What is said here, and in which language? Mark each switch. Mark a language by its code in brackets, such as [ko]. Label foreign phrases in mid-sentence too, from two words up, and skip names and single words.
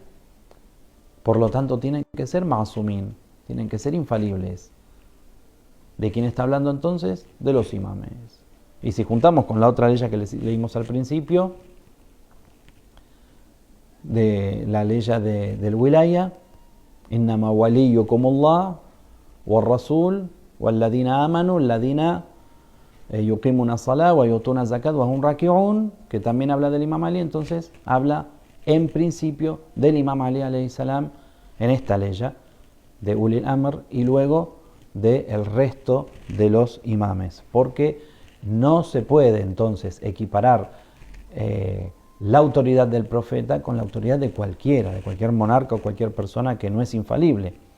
[es] Por lo tanto, tienen que ser ma'asumín, tienen que ser infalibles. ¿De quién está hablando entonces? De los imames. Y si juntamos con la otra ley que leímos al principio, de la ley del wilaya, [ar] إنما وليكم الله والرسول والذين آمنوا الذين يقيمون الصلاة ويؤتون الزكاة وهم راكعون, [es] que también habla del Imam Ali. Entonces habla en principio del Imam Ali [ar] عليه السلام [es] en esta ley de Ulil Amr y luego del resto de los imames, porque no se puede entonces equiparar la autoridad del profeta con la autoridad de cualquier monarca o cualquier persona que no es infalible.